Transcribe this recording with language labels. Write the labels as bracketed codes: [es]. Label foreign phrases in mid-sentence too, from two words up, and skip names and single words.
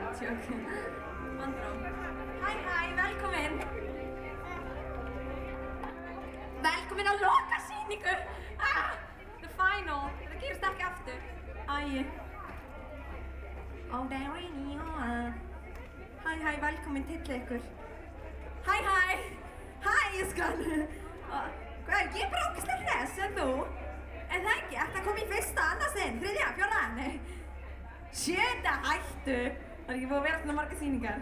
[is] Vandró. Hæ, velkomin. Velkomin á lokasýningu. [en] The final. [is] Það gerist ekki aftur. Æi. [en] Oh, there we go. [is] Hæ, velkomin til ykkur. Hæ. Hæ, skan. Hvað, ég er bara ógeðslega hress, en þú? En það ekki, ætti að koma í fyrsta, annað sinn, þriðja, fjórða, nei. Sjötta, hættu. Það er ekki búið að vera svona margar sýningar.